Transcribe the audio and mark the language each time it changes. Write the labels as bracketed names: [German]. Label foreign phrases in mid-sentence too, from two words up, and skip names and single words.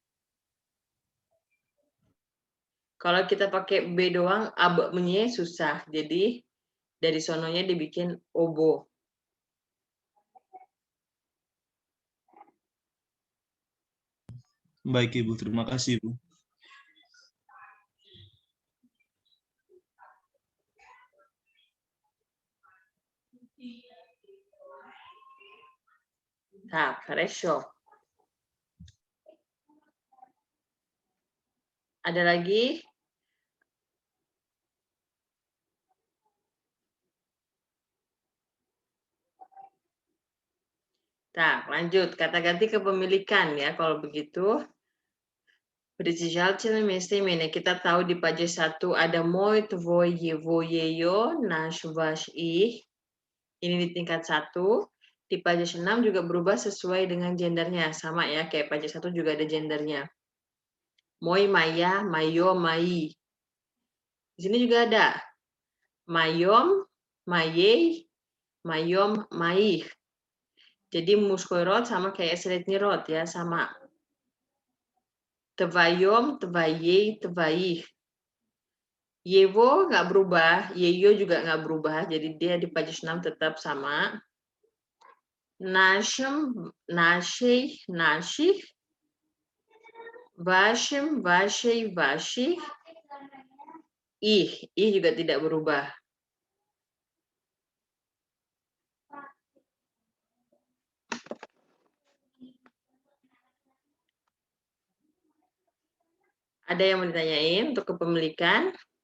[Indonesian] Kalau kita pakai B doang, [Russian] обе мне [Indonesian] susah. Jadi dari sononya dibikin obo. Baik Ibu, terima kasih Bu. [Russian] Так, хорошо. [Indonesian] Ada lagi? Tak, lanjut. Kata ganti kepemilikan ya kalau begitu. [Russian] Притяжательное местоимение. [Indonesian] Kita tahu di page 1 ada [Russian] мой, твой, его, ее, наш, ваш, их. [Indonesian] Ini di tingkat 1. Di page 6 juga berubah sesuai dengan gendernya. Sama ya, kayak page 1 juga ada gendernya. [Russian] Мой, моя, мое, мои. [Indonesian] Di sini juga ada. [Russian] Моем, моей, моем, моих. [Indonesian] Jadi [Russian] мужской род [Indonesian] sama kayak [Russian] средний род [Indonesian] ya, sama. [Russian] Твоем, твоей, твоих. [Indonesian] Yevo nggak berubah, Yeyo juga nggak berubah, jadi dia di page 6 tetap sama. [Russian] Нашим, нашей, наших. Вашим, вашей, ваших. [Indonesian] Ih juga tidak berubah. Ada yang mau ditanyain untuk kepemilikan?